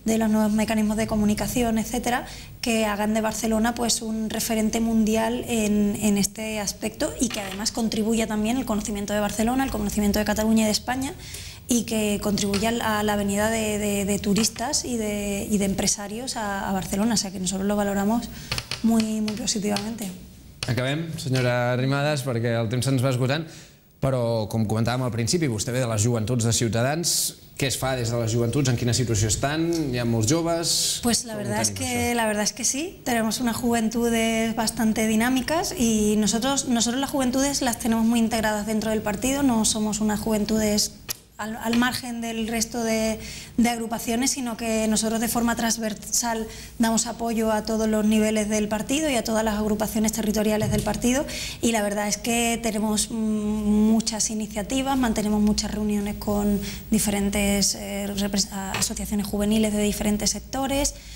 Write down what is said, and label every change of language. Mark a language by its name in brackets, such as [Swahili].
[Spanish] nuevos mecanismos de comunicación, etcétera, que hagan de Barcelona pues un referente mundial en este aspecto, y que además contribuya también el conocimiento de Barcelona, el conocimiento de Cataluña y de España, y que contribuya a la venida de turistas y de empresarios a Barcelona. O sea que nosotros lo valoramos muy positivamente. [Catalan] Acabem, senyora Arrimadas, perquè el temps se'ns va esgotant, però com comentàvem al principi, vostè ve de les joventuts de Ciutadans. ¿Qué es fa des de les joventuts? ¿En quina situació estan? ¿Hi ha molts joves? [Spanish] Pues la verdad es que sí, tenemos unas juventudes bastante dinámicas, y nosotros las juventudes las tenemos muy integradas dentro del partido. No somos unas juventudes al margen del resto de agrupaciones, sino que nosotros de forma transversal damos apoyo a todos los niveles del partido y a todas las agrupaciones territoriales del partido, y la verdad es que tenemos muchas iniciativas, mantenemos muchas reuniones con diferentes asociaciones juveniles de diferentes sectores.